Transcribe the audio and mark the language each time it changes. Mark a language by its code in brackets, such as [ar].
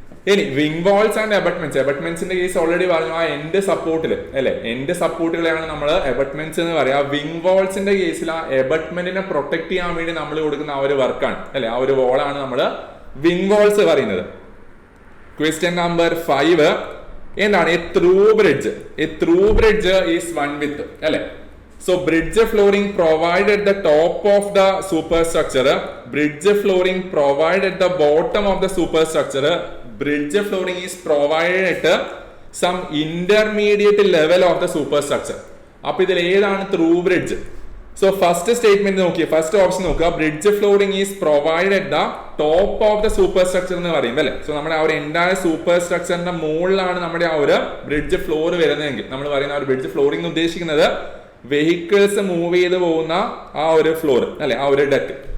[ml] ഇനി wing walls and എബട്ട്മെന്റ്സിന്റെ case already പറഞ്ഞു, ആ എൻഡ് സപ്പോർട്ടിൽ അല്ലെ, എൻഡ് സപ്പോർട്ടുകളെയാണ് നമ്മൾ എബട്ട്മെന്റ്സ് എന്ന് പറയാം. വിങ് വാൾസിന്റെ കേസിൽ ആ എബട്ട്മെന്റിനെ പ്രൊട്ടക്ട് ചെയ്യാൻ വേണ്ടി നമ്മൾ കൊടുക്കുന്ന ആ ഒരു വർക്കാണ് അല്ലെ, ആ ഒരു വാളാണ് നമ്മൾ വിങ് വാൾസ് പറയുന്നത്. ക്വസ്റ്റ്യൻ നമ്പർ 5 എന്താണ് A through bridge is one with അല്ലെ. [en] So bridge flooring provided at the top of the superstructure, bridge flooring provided at the bottom of the superstructure, bridge flooring is provided at some intermediate level of the superstructure. [ml] അപ്പോൾ ഇതിൽ ഏതാണ് through bridge? So first statement നോക്കിയേ, first option നോക്കുക, bridge flooring is provided at the top of the super structure എന്ന് പറയും അല്ലെ. So നമ്മുടെ ആ ഒരു എൻറ്റയർ സൂപ്പർ സ്ട്രക്ചറിന്റെ മുകളിലാണ് നമ്മുടെ ആ ഒരു ബ്രിഡ്ജ് ഫ്ലോർ വരുന്നതെങ്കിൽ നമ്മൾ പറയുന്ന ആ ഒരു ബ്രിഡ്ജ് ഫ്ലോറിംഗ് ഉദ്ദേശിക്കുന്നത് വെഹിക്കിൾസ് മൂവ് ചെയ്ത് പോകുന്ന ആ ഒരു ഫ്ലോർ അല്ലെ, ആ ഒരു ഡെക്ക്.